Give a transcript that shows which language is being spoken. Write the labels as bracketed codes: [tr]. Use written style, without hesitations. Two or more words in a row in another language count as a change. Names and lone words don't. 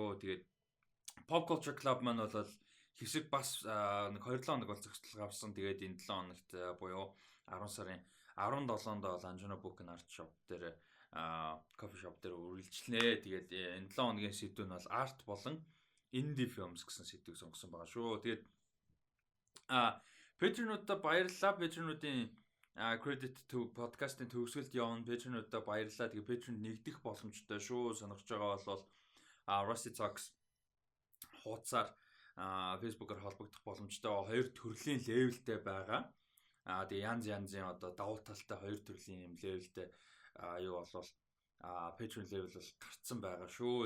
[mn] Тэгээд Pop Culture Club маань бол хэсэг бас нэг 2-7 хоног бол зохицол авсан. Тэгээд энэ 7 хоногт буюу 10 сарын 17-нд бол Anjuna Book and Art Shop дээр [en] coffee shop [mn] дээр үргэлжлэнэ. Тэгээд энэ 7 хоногийн сэдв нь бол art болон [en] indie films [mn] гэсэн сэдвийг сонгосон байгаа шүү. Тэгээд Patreon-уудаа баярлалаа. Patreon-уудын [en] credit to podcast- [mn] ын төгсгөлд явна. Patreon-уудаа баярлалаа. Тэгээ Patreon нэгдэх боломжтой шүү. Сонирхож байгаа бол Rusty Talks хуудасаар Facebook-оор холбогдох боломжтой. Хоёр төрлийн левелтэй байгаа. Тэгээ янзын одоо давуу талтай хоёр төрлийн юм левелтэй юу болвол Patreon level бол гарцсан байгаа шүү.